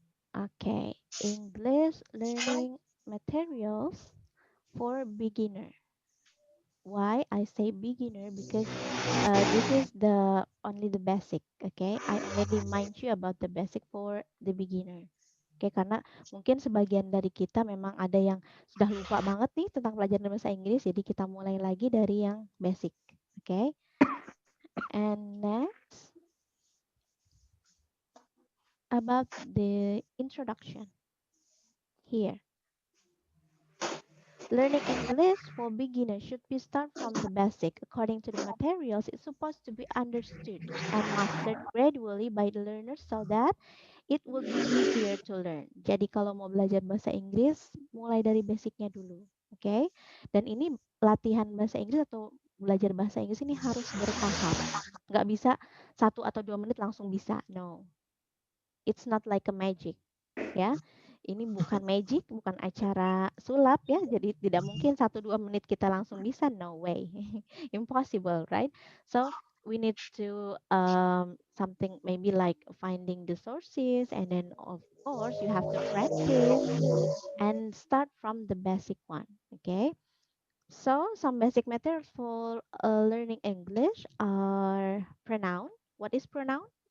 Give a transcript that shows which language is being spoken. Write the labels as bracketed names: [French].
[English] Okay, English learning materials for beginner. Why I say beginner? Because this is the only the basic. Okay, I already remind you about the basic for the beginner. [Indonesian] Oke, karena mungkin sebagian dari kita memang ada yang sudah lupa banget nih tentang pelajaran bahasa Inggris, jadi kita mulai lagi dari yang basic. Oke. [English] And next about the introduction. Here. Learning English for beginners should be start from the basic. According to the materials, it's supposed to be understood and mastered gradually by the learner so that it will be easier to learn. [Indonesian] Jadi kalau mau belajar bahasa Inggris, mulai dari basicnya dulu. Oke? Dan ini latihan bahasa Inggris atau belajar bahasa Inggris ini harus bertahap. Nggak bisa 1 atau 2 menit langsung bisa. [English] No. It's not like a magic. Ya. [Indonesian] Ini bukan magic, bukan acara sulap ya. Jadi tidak mungkin 1-2 menit kita langsung bisa. [English] No way. Impossible, right? So we need to something maybe like finding the sources, and then of course you have to practice and start from the basic one. Okay. So some basic methods for learning English are pronoun. What is pronoun?